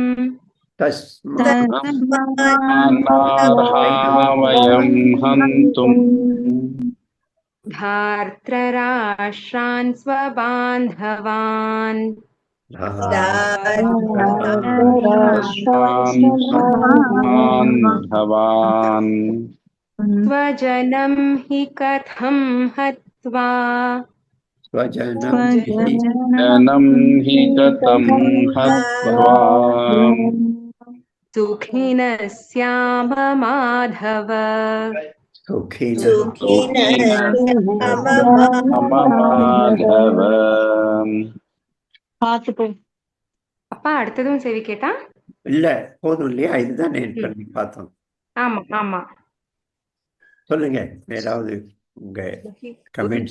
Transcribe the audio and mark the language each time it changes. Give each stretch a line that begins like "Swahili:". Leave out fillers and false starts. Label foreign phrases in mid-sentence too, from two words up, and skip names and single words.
Sanskrit: धार्तराष्ट्रान् स्वबान्धवान् स्वजनं हि कथं हत्वा सुखिनः स्याम माधव
Tamil: அப்பா அடுத்ததும் செவி கேட்டா இல்ல போதும் இல்லையா? இதுதான் பண்ணி பார்த்தோம். ஆமா ஆமா. சொல்லுங்க ஏதாவது உங்க கமெண்ட்ஸ்.